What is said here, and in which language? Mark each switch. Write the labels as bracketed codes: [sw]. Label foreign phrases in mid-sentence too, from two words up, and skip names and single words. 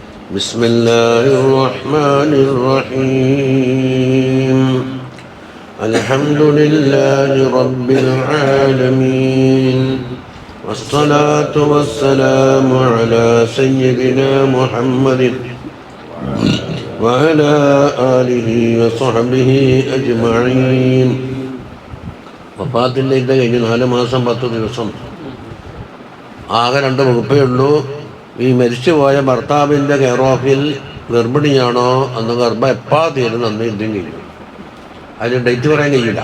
[ar] بسم الله الرحمن الرحيم الحمد لله رب العالمين والصلاة والسلام على سيدنا محمد وعلى آله وصحبه أجمعين. [ml] വഫാത്തിൻ്റെ ഇത് കഴിഞ്ഞ് 4 മാസം 10 ദിവസം ആകെ 2 വകുപ്പേ ഉള്ളൂ. ഈ മരിച്ചുപോയ ഭർത്താവിൻ്റെ [en] care of [ml] ഗർഭിണിയാണോ അന്ന് ഗർഭം എപ്പോൾ തീരുന്നു അന്ന് യുദ്ധം കഴിയും. അതിന് ഡേറ്റ് പറയാൻ കഴിയില്ല.